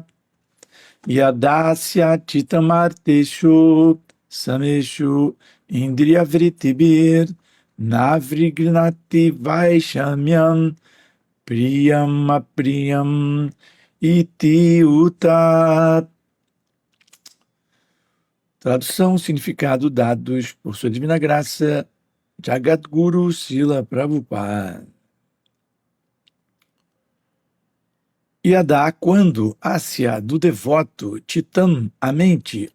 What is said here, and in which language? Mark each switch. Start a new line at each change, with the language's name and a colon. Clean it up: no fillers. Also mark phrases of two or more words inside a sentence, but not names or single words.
Sanskrit: यदास्य चित्तम् अर्थेषु समेषु इन्द्रियवृत्तिभिः नव्रिग्नति वैषम्यम् प्रियम् अप्रियम् इति उत.
Portuguese: Tradução, significado dados por Sua Divina Graça, Jagadguru Srila Prabhupada. Yada, quando, Asya, do devoto, Chitam, a mente,